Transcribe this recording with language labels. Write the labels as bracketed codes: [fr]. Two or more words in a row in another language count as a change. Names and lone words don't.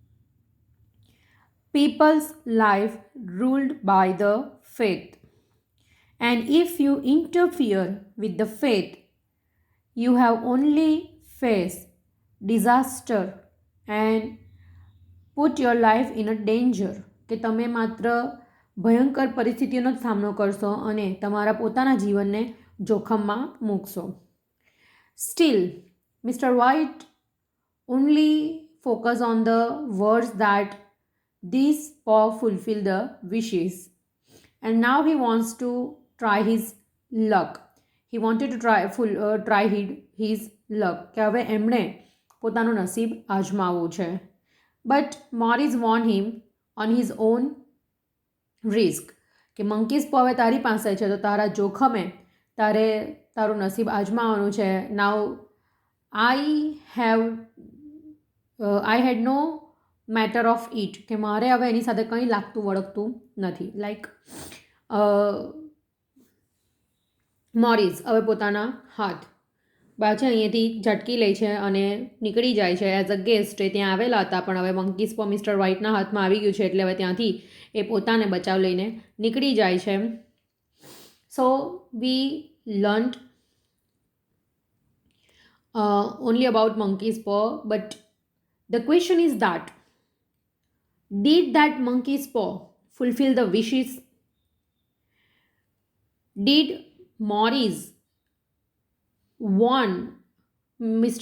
[en] people's life ruled by the faith, and if you interfere with the faith, you have only faced disaster and put your life in a danger, [gu] કે તમે માત્ર ભયંકર પરિસ્થિતિઓનો જ સામનો કરશો અને તમારા પોતાના જીવનને જોખમમાં મૂકશો. [en] Still, Mr. White only focus on the words that this paw fulfill the wishes, and now he wants to try his luck. He wanted to try his luck, [gu] કે હવે એમણે પોતાનું નસીબ આજમાવવું છે. [en] But Morris warned him on his own risk, [gu] કે મંકીઝ પો હવે તારી પાસે છે તો તારા જોખમે તારે તારું નસીબ આજમાવાનું છે. [en] નાઉ I had no matter of it, [gu] કે મારે હવે એની સાથે કંઈ લાગતું વળગતું નથી. મોરિસ હવે પોતાના હાથ પાછા અહીંયાથી ઝટકી લે છે અને નીકળી જાય છે. [en] as a guest [gu] એ ત્યાં આવેલા હતા, પણ હવે મંકીસ પો મિસ્ટર વ્હાઇટના હાથમાં આવી ગયું છે, એટલે હવે ત્યાંથી એ પોતાને બચાવ લઈને નીકળી જાય છે. [en] So we learnt only about monkey's paw, but the question is that did that monkey's paw fulfill the wishes? Did Morris warn Mr.